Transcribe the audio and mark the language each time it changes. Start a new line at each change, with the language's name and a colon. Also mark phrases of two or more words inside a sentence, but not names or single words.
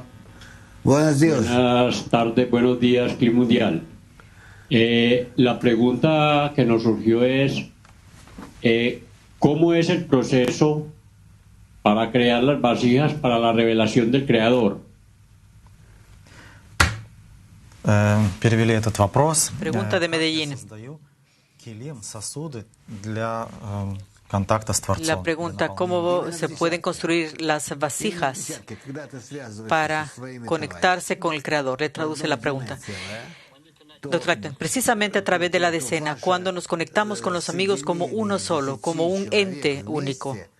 Spanish: Buenos días. Buenas tardes, buenos días, Clima Mundial. La pregunta que nos surgió es, ¿cómo es el proceso para crear las vasijas para la revelación del Creador?
Russian: Перевели этот вопрос.
Spanish: Pregunta de Medellín.
Russian: Создаю килим, сосуды для контакта с Творцом.
Spanish: La pregunta, ¿cómo se pueden construir las vasijas para conectarse con el Creador? Le traduce la pregunta. Doctor Acton, precisamente a través de la decena, cuando nos conectamos con los amigos como uno solo, como un ente único.